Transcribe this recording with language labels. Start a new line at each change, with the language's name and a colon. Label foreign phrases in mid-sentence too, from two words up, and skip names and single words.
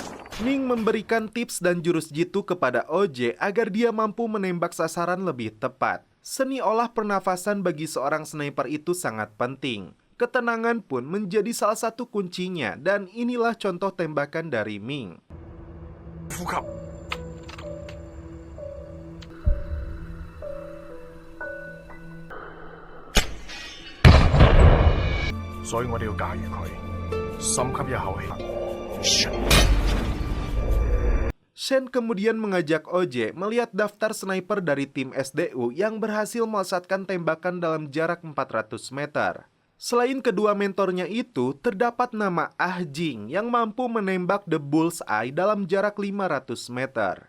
Indonesian: Ming memberikan tips dan jurus jitu kepada OJ agar dia mampu menembak sasaran lebih tepat. Seni olah pernafasan bagi seorang sniper itu sangat penting. Ketenangan pun menjadi salah satu kuncinya dan inilah contoh tembakan dari Ming.
Cantonese: 呼吸。所以我哋要駕馭佢，深吸一口氣。
Indonesian: Shen kemudian mengajak OJ melihat daftar sniper dari tim SDU yang berhasil melesatkan tembakan dalam jarak 400 meter. Selain kedua mentornya itu, terdapat nama Ah Jing yang mampu menembak
English: the bullseye
Indonesian: dalam jarak 500 meter.